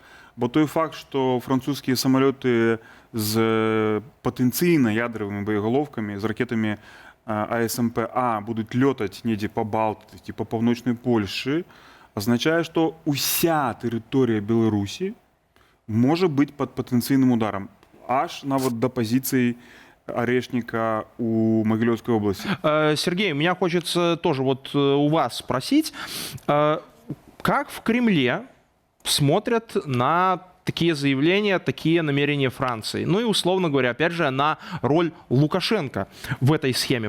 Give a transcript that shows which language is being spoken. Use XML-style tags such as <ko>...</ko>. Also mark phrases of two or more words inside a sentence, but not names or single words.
<be>Бо той факт, што французскія самалёты з патэнцыйна ядравымі боегаловкамі, з ракетамі АСМП будуть лётаць недзе па Балтыцы, па паўночнай Польшы, азначае, што ўся тэрыторыя Беларусі можа быць пад патэнцыйным ударам, аж нават да пазіцыі Орешника у</be> <ru>Могилевской области. Сергей, меня хочется тоже вот у вас спросить, как в Кремле смотрят на такие заявления, такие намерения Франции? Ну и, условно говоря, опять же, на роль Лукашенко в этой схеме.</ru>